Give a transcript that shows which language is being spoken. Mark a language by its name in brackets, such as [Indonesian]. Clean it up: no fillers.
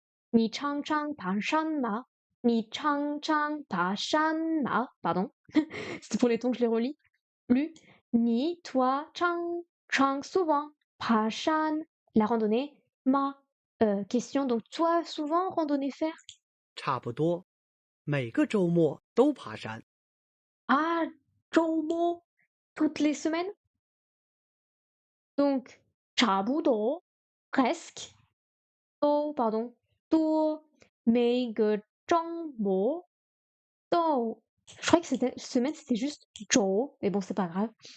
[Chinese] 你常常爬山吗？你常常爬山吗？ [French] Pardon, c'est pour les temps que je les relis. Lu. Ni, toi, chang, chang, souvent. 爬山, la randonnée. Ma question, donc toi, souvent randonnée faire? [Chinese] 差不多，每个周末都爬山。 [French] Ah, 周末, toutes les semaines? Donc, 差不多, presque. Oh, pardon. 多, 每个周末, 都. Je croyais que c'était semaine, c'était juste 周, mais bon, c'est pas grave.